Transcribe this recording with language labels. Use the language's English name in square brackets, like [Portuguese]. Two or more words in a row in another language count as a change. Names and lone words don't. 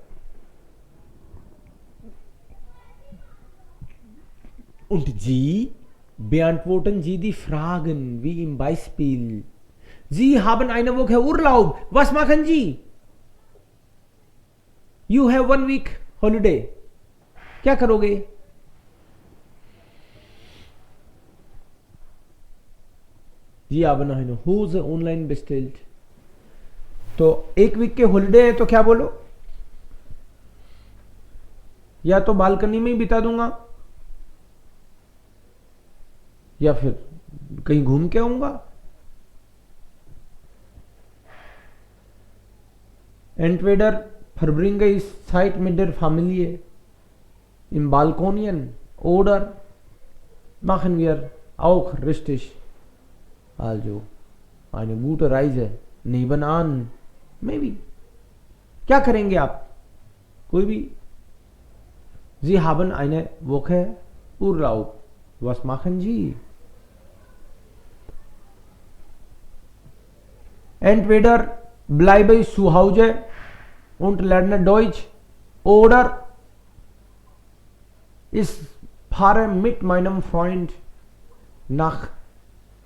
[German] Und Sie beantworten Sie die Fragen wie im Beispiel. Sie haben eine Woche Urlaub. Was machen Sie? [English] You have 1 week holiday. [Hindi] क्या करोगे? [German] Sie haben eine Hose online bestellt. [Hindi] तो एक वीक के हॉलिडे है तो क्या बोलो, या तो बालकनी में ही बिता दूंगा या फिर कहीं घूम के आऊंगा। [German] Entweder verbringe ich Zeit mit der Familie im Balkonien oder machen wir auch richtig, also eine gute Reise nebenan, maybe। [Hindi] क्या करेंगे आप, कोई भी। [German] Sie haben eine Woche Urlaub. Was machen Sie? Entweder bleibe ich zu Hause und lerne Deutsch oder ich fahre mit meinem Freund nach